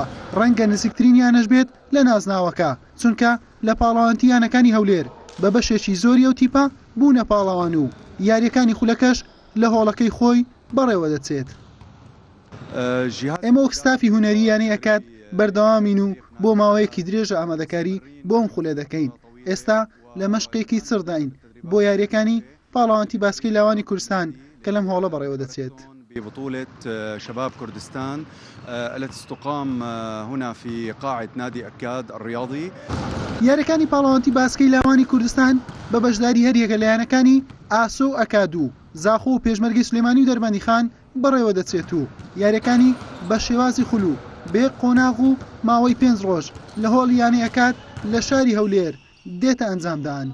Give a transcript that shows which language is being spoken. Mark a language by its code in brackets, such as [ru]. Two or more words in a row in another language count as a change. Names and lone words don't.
[ckb] ڕەنگە نزیکترینیانەش بێت لە نازناوەکە چونکە لە پاڵەوانتیانەکانی هەولێر بە بەشێکی زۆری ئەو تیپە بوونە پاڵەوان و یاریەکانی خولەکەش لە هۆڵەکەی خۆی بەڕێوە دەچێت. ئێمە وەک ستافی هونەرییانەی ئەکات بەردەوامین و بۆ ماوەیەکی درێژە ئامادەکاری بۆم خولە دەکەین. ئێستا لە مەشقێکی چڕداین بۆ یاریەکانی پاڵەوانتی باسکەی لاوانی کوردستان کە لەم هۆڵە بەڕێوە دەچێت. [ar] ببطولة شباب كردستان التي ستقام هنا في قاعة نادي أكاد الرياضي. [ckb] یاریەکانی پاڵەوانتی باسکەی لاوانی کوردستان بە بەشداری هەریەکە لە یانەکانی ئاسۆ ئەکادو، زاخۆ و پێشمەرگەی سلێمانی و دەربەندی خان بەڕێوە دەچێت و یاریەکانی بە شێوازی خولو بێ قۆناغ و ماوەی 5 ڕۆژ لە هۆڵی یانەی ئەکاد لە شاری هەولێر دێتە ئەنجامدان.